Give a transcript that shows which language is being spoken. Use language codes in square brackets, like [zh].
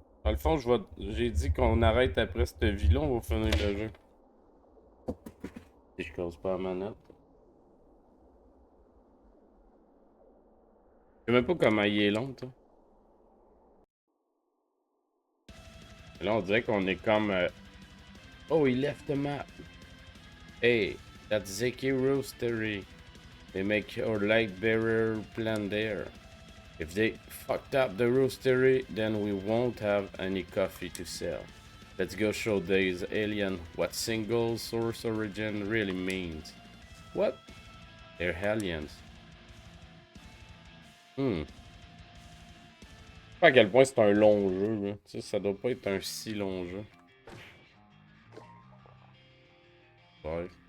[fr] Dans le fond, j'ai dit qu'on arrête après cette vie-là, on va finir le jeu. Si je cause pas la manette. Je sais même pas comment il est long, toi. Et là, on dirait qu'on est comme... [en] Oh, he left the map. Hey, that's Zeki Roastery. They make our light bearer plan there. If they fucked up the roastery, then we won't have any coffee to sell. Let's go show these aliens what single source origin really means. What? They're aliens. [fr] Je sais pas à quel point c'est un long jeu, là. Tu sais, ça doit pas être un si long jeu. Ouais.